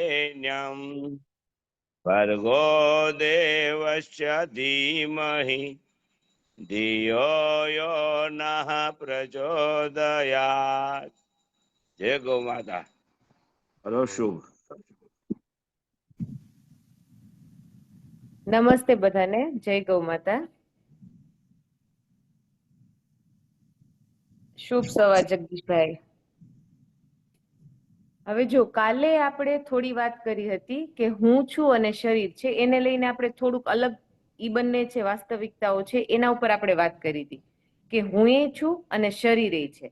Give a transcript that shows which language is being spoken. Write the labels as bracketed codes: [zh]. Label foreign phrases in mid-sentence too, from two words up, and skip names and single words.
[sa] वरेण्यं भर्गो देवस्य धीमहि धियो यो नः प्रचोदयात्। [gu] જય ગૌ માતા. હલો શુભ। નમસ્તે બધાને, જય ગૌ માતા. શુભ સવાર જગદીશભાઈ. હવે જો કાલે આપણે થોડી વાત કરી હતી કે હું છું અને શરીર છે, એને લઈને આપણે થોડુંક અલગ ઈ બંને છે વાસ્તવિકતાઓ છે એના ઉપર આપણે વાત કરી હતી કે હું એ છું અને શરીર એ છે.